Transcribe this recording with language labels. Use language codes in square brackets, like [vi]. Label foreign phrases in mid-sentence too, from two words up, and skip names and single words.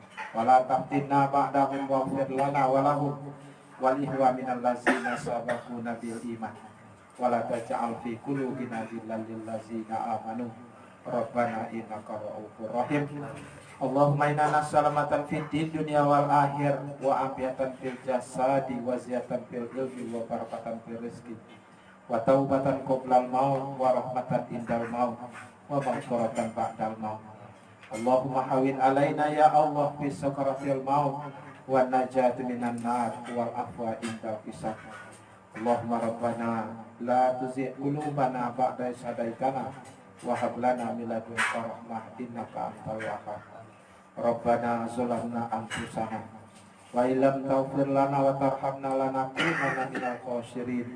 [ar] ولا تفتنا بعدهم واغفر لنا ولهم ولإخواننا الذين سبقونا بالإيمان ولا تجعل في قلوبنا غلا للذين آمنوا ربنا إنك رءوف رحيم. اللهم إنا نسألك سلامة في الدين والدنيا والآخرة وعافية في الجسد وزيادة في العلم وبركة في الرزق وتوبة قبل الموت ورحمة عند الموت ومغفرة بعد الموت. اللهم هون علينا يا الله في سكرات الموت والنجاة من النار والعفو عند الحساب. اللهم ربنا لا تزغ قلوبنا بعد إذ هديتنا وهب لنا من لدنك رحمة إنك أنت الوهاب. ربنا ظلمنا أنفسنا وإن لم تغفر لنا وترحمنا لنكونن من الخاسرين.